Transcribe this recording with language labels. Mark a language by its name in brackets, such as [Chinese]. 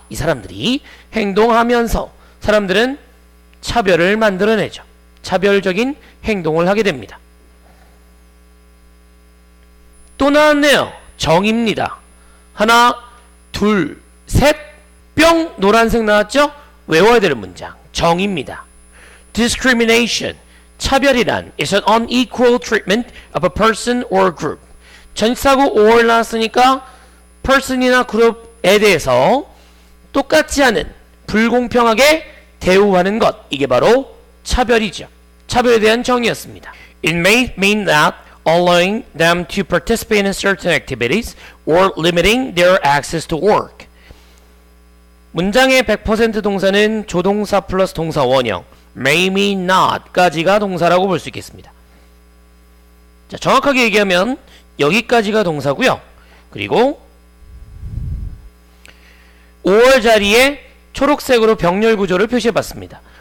[Korean] 이 사람들이 행동하면서 사람들은 차별을 만들어내죠. 차별적인 행동을 하게 됩니다. 또 나왔네요. 정입니다. 하나, 둘, 셋, 뿅 노란색 나왔죠? 외워야 될 문장. 정입니다. [English] Discrimination. [Korean] 차별이란 [English] is an unequal treatment of a person or group. [Korean] 전치사고 or 나왔으니까 person이나 그룹에 대해서 똑같지 않은 불공평하게 대우하는 것, 이게 바로 차별이죠. 차별에 대한 정의였습니다. [English] It may mean that allowing them to participate in certain activities or limiting their access to work. [Korean] 문장의 100% 동사는 조동사 플러스 동사 원형 [English] may mean not [Korean] 까지가 동사라고 볼 수 있겠습니다. 자, 정확하게 얘기하면 여기까지가 동사고요. 그리고 5월 자리에 초록색으로 병렬 구조를 표시해봤습니다.